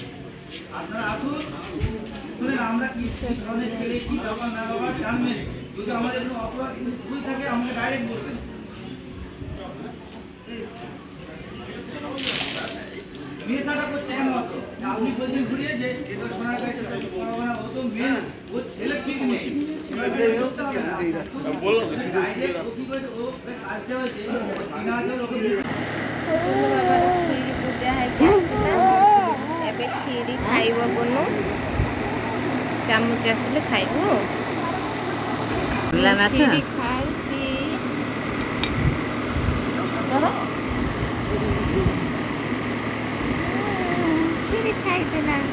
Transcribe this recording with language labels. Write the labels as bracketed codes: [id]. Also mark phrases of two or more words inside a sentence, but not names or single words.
[bn] আপনারা আসুন, শুনেন আমরা কি ধরনের ছেলে, কি ব্যাপার না ব্যাপার জানবেন। যদি আমাদের কোনো অপরাধ ভুল থাকে আমাকে ডাইরেক্ট বলবেন। মেয়েটা করছে কেন অত? আপনি বলছেন ঘুরিয়ে যে এটা সোনার কাছে ও তো মেয়ে, ও ছেলে ঠিক নেই, [or] ଏବେ କ୍ଷୀରି ଖାଇବ ବନୁ ଚାମଚ ଆସିଲେ ଖାଇବୁ। କ୍ଷୀରି ଖାଉଛି କ୍ଷୀରି ଖାଇଦେଲା।